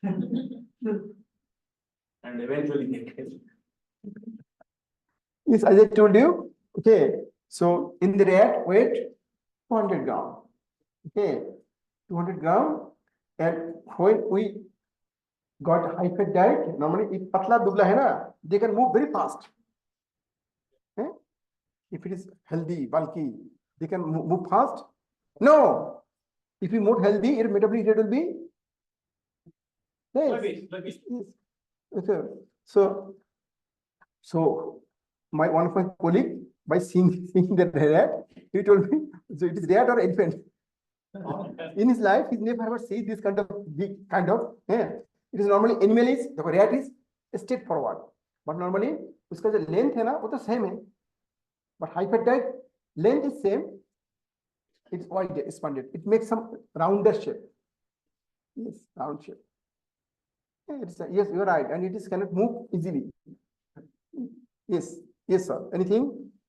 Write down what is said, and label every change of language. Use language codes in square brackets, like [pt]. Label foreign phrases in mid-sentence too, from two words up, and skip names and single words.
[en] And eventually they came. Yes, as I told you. Okay. So in the rat weight 200 gram. Okay. 200 gram. And when we got high fat diet, normally if [hi] पतला दुबला है ना, [en] they can move very fast. Okay? If it is healthy, bulky, they can move fast. No. If you move healthy, your metabolic rate will be less. Sluggish. Yes. Okay. So one of my colleague, by seeing the rat, he told me, so it is rat or elephant. In his life, he never ever seen this kind of big yeah. It is normally animal is the rat is straightforward, but normally [hi] उसका जो length है ना वो तो same है, [en] but high fat diet length is same, it's wide expanded, it makes some rounder shape. Yes, round shape. Yeah, yes, you're right, and it is cannot move easily. Yes, yes, sir. Anything?